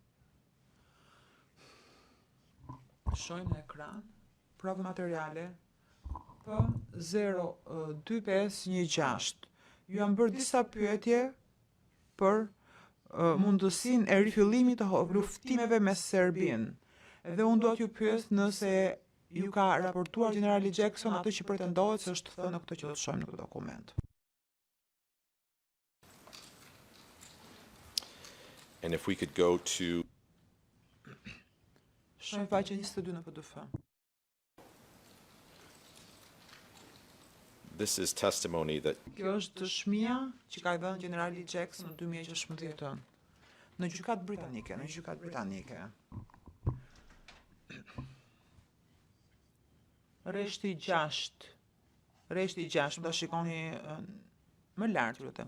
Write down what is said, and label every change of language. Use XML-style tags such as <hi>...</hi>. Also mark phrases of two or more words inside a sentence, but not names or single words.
<sq>Shojmë në ekran provë materiale P02516. Ju janë bërë disa pyetje për mundësinë e rifillimit të luftimeve me Serbinë. Dhe unë do t'ju pyes nëse ju ka raportuar generali Jackson atë që pretendohet se është thënë në këtë që do të shohim në këtë dokument.</sq> <en>And if we could go to</en> <sq>Shohim faqe 22 në PDF.</sq> <en>this is testimony that</en> <sq>Kjo është dëshmia që ka dhënë generali Jackson në 2016 në gjykatë britanike. Rreshti 6. Mund ta shikoni më lart, lutem.</sq>